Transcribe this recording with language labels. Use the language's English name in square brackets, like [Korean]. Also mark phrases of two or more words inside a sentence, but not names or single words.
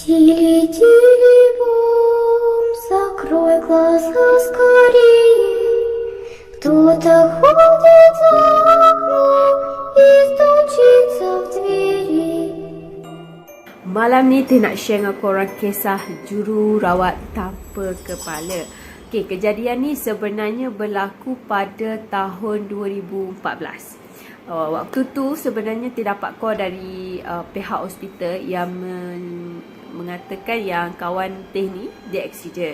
[Russian] Тили-тили бом, закрой глаза скорее. Кто-то ходит за окном и стучится в двери. [Malay] Malam ni Teh nak share dengan korang kisah jururawat tanpa kepala. Okey, kejadian ni sebenarnya berlaku pada tahun 2014. Waktu tu sebenarnya terdapat call dari pihak hospital yang mengatakan yang kawan Teh ni dia accident.